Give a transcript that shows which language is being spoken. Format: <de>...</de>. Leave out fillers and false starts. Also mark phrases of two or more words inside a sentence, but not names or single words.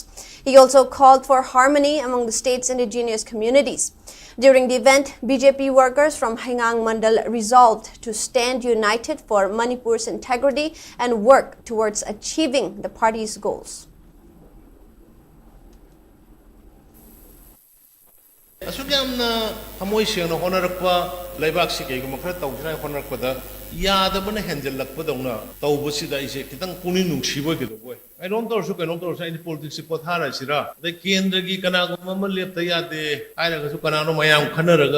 <en>He also called for harmony among the state's indigenous communities. During the event, BJP workers from Hengang Mandal resolved to stand united for Manipur's integrity and work towards achieving the party's</en> <mni>goals. অসুক যামনা থমোয় সেংনা হোনরকপা লৈবাক সি কেগুম খরা তৌজনায় হোনরকপদা যাদবনা হেনজললকপদৌনা তৌবসিদা ইসে খিতং পুনি নুংসিবোয় গেদোবোয় আইরোম তৌরসু কৈনোম তৌরসু আইনি পলিটিক্স পোথারাসিরা দে কেন্দ্রগী কনাগুম অমা লেপতা যাদে আইরগসু কনানো ময়াম খনরগা</mni>